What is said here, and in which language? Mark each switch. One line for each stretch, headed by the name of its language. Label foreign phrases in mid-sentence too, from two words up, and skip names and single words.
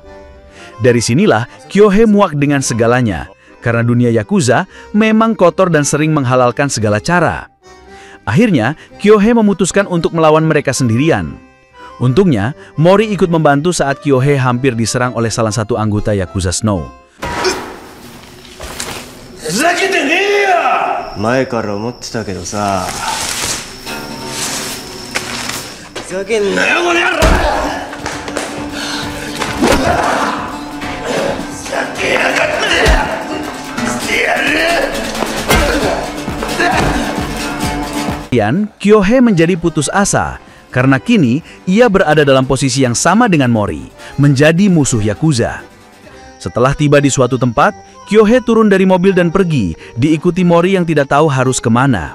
Indonesian: Dari sinilah Kyohei muak dengan segalanya, karena dunia Yakuza memang kotor dan sering menghalalkan segala cara. Akhirnya, Kyohei memutuskan untuk melawan mereka sendirian. Untungnya, Mori ikut membantu saat Kyohei hampir diserang oleh salah satu anggota Yakuza Snow.
Japanese: ふざけてねえよ！前から思ってたけどさ。ふざけんなよこの野郎！ふざけやがってしてやる！
Indonesian: Kemudian, Kyohei menjadi putus asa karena kini ia berada dalam posisi yang sama dengan Mori, menjadi musuh Yakuza. Setelah tiba di suatu tempat, Kyohei turun dari mobil dan pergi, diikuti Mori yang tidak tahu harus kemana.